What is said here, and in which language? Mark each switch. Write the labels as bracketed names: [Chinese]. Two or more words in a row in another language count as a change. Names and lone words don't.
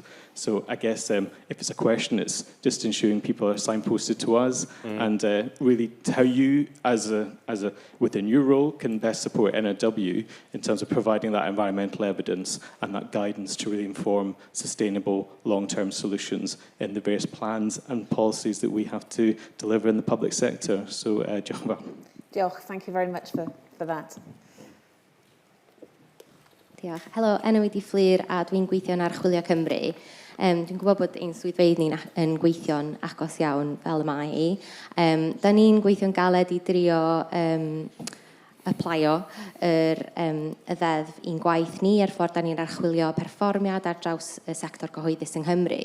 [English] So I guess if it's a question, it's just ensuring people are signposted to us and really how you, as a within your role, can best support NRW in terms of providing that environmental evidence and that guidance to really inform sustainable long-term solutions in the various plans and policies that we have to deliver in the public sector. So, Diolch, thank you very much for that. [Welsh] Diolch. Helo, enw i di Fflir a dwi'n gweithio'n Archwilio Cymru. Dwi'n gwybod bod ein swyddfeydd ni'n yn gweithio'n agos iawn fel y mae i. Da ni'n gweithio'n galed i drio aplaio y ddeddf i'n gwaith ni ffordd da ni'n archwilio perfformiad ar draws y sector gyhoeddus yng Nghymru.